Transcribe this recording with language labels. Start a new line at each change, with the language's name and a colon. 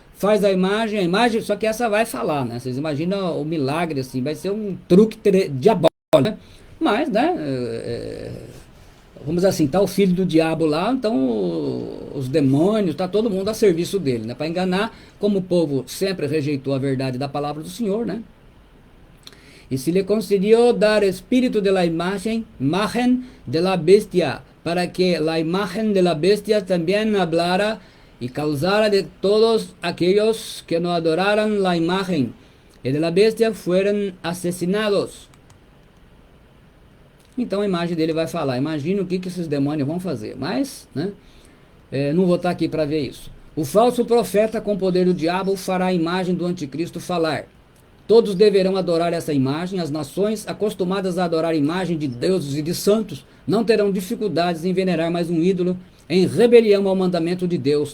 Portuguese: Faz a imagem, só que essa vai falar, né? Vocês imaginam o milagre, assim, vai ser um truque diabólico, né? Mas, né, vamos dizer assim, tá o filho do diabo lá, então os demônios, tá todo mundo a serviço dele, né? Para enganar, como o povo sempre rejeitou a verdade da palavra do Senhor, né?
Spanish: E se lhe concedió dar espírito de la imagen de la bestia, para que la imagen de la bestia también hablara y causara de todos aquellos que no adoraran la imagen y de la bestia fueran asesinados.
Portuguese: Então a imagem dele vai falar. Imagina o que esses demônios vão fazer. Mas, né, não vou estar aqui para ver isso. O falso profeta com o poder do diabo fará a imagem do anticristo falar. Todos deverão adorar essa imagem. As nações acostumadas a adorar a imagem de deuses e de santos não terão dificuldades em venerar mais um ídolo em rebelião ao mandamento de Deus.